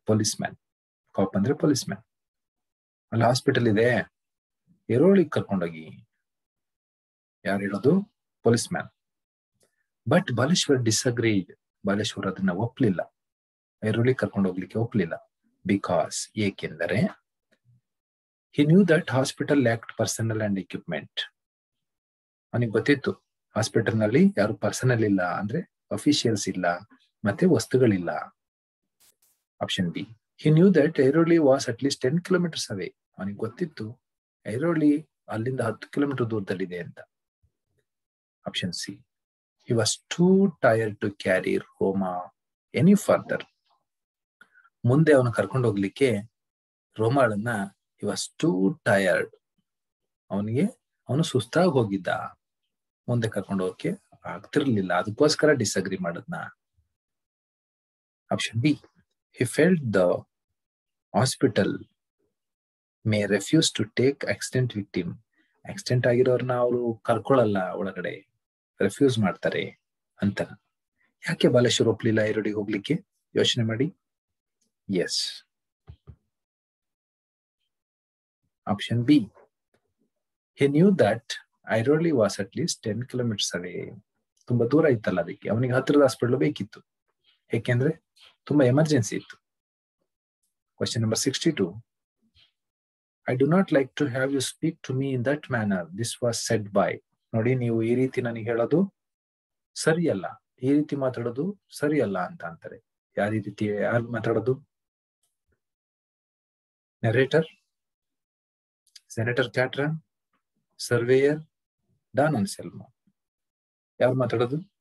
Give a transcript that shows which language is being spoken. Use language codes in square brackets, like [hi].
[kn] Police man. ಕಾಪ್ ಅಂದ್ರೆ police man. ಅಲ್ಲಿ hospital ಇದೆ, ಐರೋಳಿಗೆ ಕರ್ಕೊಂಡೋಗಿ. ಯಾರು ಹೇಳೋದು? Police man. [en] But Baleshwar disagreed. [kn] Baleshwar ಅದನ್ನ ಒಪ್ಲಿಲ್ಲ, ಐರೋಳಿ ಕರ್ಕೊಂಡು ಹೋಗ್ಲಿಕ್ಕೆ ಒಪ್ಲಿಲ್ಲ. [en] because, [kn] ಏಕೆಂದರೆ [en] he knew that hospital lacked personnel and equipment. [kn] ಅವನಿಗೆ ಗೊತ್ತಿತ್ತು ಹಾಸ್ಪಿಟಲ್ ನಲ್ಲಿ ಯಾರು ಪರ್ಸನಲ್ ಇಲ್ಲ, ಅಂದ್ರೆ ಅಫಿಷಿಯಲ್ಸ್ ಇಲ್ಲ, ಮತ್ತೆ ವಸ್ತುಗಳಿಲ್ಲ. [en] Option B. he knew that Airoli was at least 10 kilometers away. [kn] ಅವನಿಗೆ ಗೊತ್ತಿತ್ತು ಐರೋಳಿ ಅಲ್ಲಿಂದ 10 ಕಿಲೋಮೀಟರ್ ದೂರದಲ್ಲಿದೆ ಅಂತ. [en] Option C. he was too tired to carry Roma any further. [kn] ಮುಂದೆ ಅವನು ಕರ್ಕೊಂಡು ಹೋಗ್ಲಿಕ್ಕೆ ರೋಮಾಳನ್ನ [en] he was too tired. [kn] ಅವನು ಸುಸ್ತಾಗಿ ಹೋಗಿದ್ದ, ಮುಂದೆ ಕರ್ಕೊಂಡು ಹೋಗಕ್ಕೆ ಆಗ್ತಿರ್ಲಿಲ್ಲ, ಅದಕ್ಕೋಸ್ಕರ ಡಿಸ್ಅಗ್ರಿ ಮಾಡದ್ನ. [en] Option B. he felt the hospital may refuse to take accident victim. [kn] Accident ಆಗಿರೋರ್ನ ಅವರು ಕರ್ಕೊಳ್ಳಲ್ಲ ಒಳಗಡೆ, ರೆಫ್ಯೂಸ್ ಮಾಡ್ತಾರೆ ಅಂತ. ಯಾಕೆ ಬಾಲೇಶ್ವರ್ ಒಪ್ಲಿಲ್ಲ ಐರೋಳಿಗೆ ಹೋಗ್ಲಿಕ್ಕೆ? ಯೋಚನೆ ಮಾಡಿ. S, option B. [en] he knew that Airoli was at least 10 kilometers away. [kn] ತುಂಬಾ ದೂರ ಇತ್ತಲ್ಲ, ಅದಕ್ಕೆ ಅವನಿಗೆ ಹತ್ತಿರದ ಹಾಸ್ಪಿಟಲ್ ಬೇಕಿತ್ತು, ಏಕೆಂದ್ರೆ ತುಂಬಾ ಎಮರ್ಜೆನ್ಸಿ ಇತ್ತು. [en] Question number 62. I do not like to have you speak to me in that manner. This was said by. [kn] ನೋಡಿ, ನೀವು ಈ ರೀತಿ ನನಗೆ ಹೇಳೋದು ಸರಿಯಲ್ಲ, ಈ ರೀತಿ ಮಾತಾಡೋದು ಸರಿಯಲ್ಲ ಅಂತ ಅಂತಾರೆ. ಯಾರು ಮಾತಾಡೋದು? [en] Narrator, senator Catron, surveyor, Don Anselmo. [kn] ಯಾರು ಮಾತಾಡೋದು?